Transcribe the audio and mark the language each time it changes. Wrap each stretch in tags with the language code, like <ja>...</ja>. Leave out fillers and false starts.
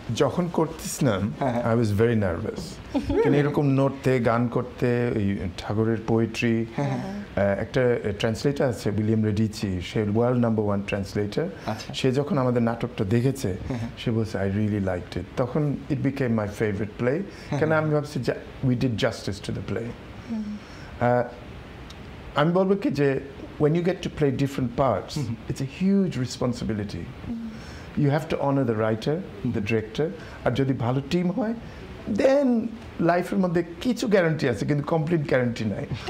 <bn>যখন করতেছিলাম</bn> <en>I was very nervous,</en> <bn>কারণ এরকম নোটতে গান করতে, ওই ঠাকুরের পোয়েট্রি, একটা ট্রান্সলেটার আছে উইলিয়াম রেডিচি, সে ওয়ার্ল্ড নাম্বার 1 ট্রান্সলেটার, সে যখন আমাদের নাটকটা দেখেছে সে বলছে</bn> <en>I really liked it,</en> <bn>তখন</bn> <en>it became my favourite play,</en> <bn>কেন আমি ভাবছি</bn> <en>We did justice to the play.</en> <bn>আমি বলবো কি যে</bn> <en>when you get to play different parts, it's a huge responsibility. You have to honor the writer, the director,</en> <bn>আর যদি ভালো টিম হয় দেন লাইফের মধ্যে কিছু গ্যারান্টি আছে, কিন্তু কমপ্লিট গ্যারান্টি নাই।</bn>